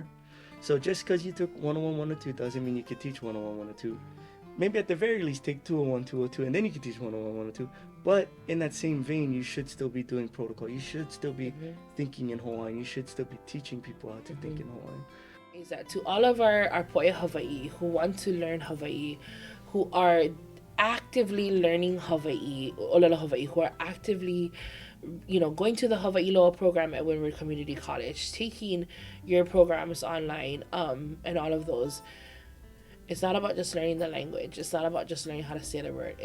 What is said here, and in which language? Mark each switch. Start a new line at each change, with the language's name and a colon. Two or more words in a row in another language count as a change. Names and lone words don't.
English: So just because you took 101, 102 doesn't mean you can teach 101, 102. Maybe at the very least take 201, 202, and then you can teach 101, 102. But in that same vein, you should still be doing protocol. You should still be thinking in Hawaiian. You should still be teaching people how to think in Hawaiian. Is that to all of our
Hawaiian: poʻe Hawaii
English: who want to learn Hawaii, who are actively learning Hawaii,
Hawaiian: ʻŌlelo Hawaii,
English: who are actively, going to the Hawaii Loa program at Windward Community College, taking your programs online, and all of those. It's not about just learning the language. It's not about just learning how to say the word.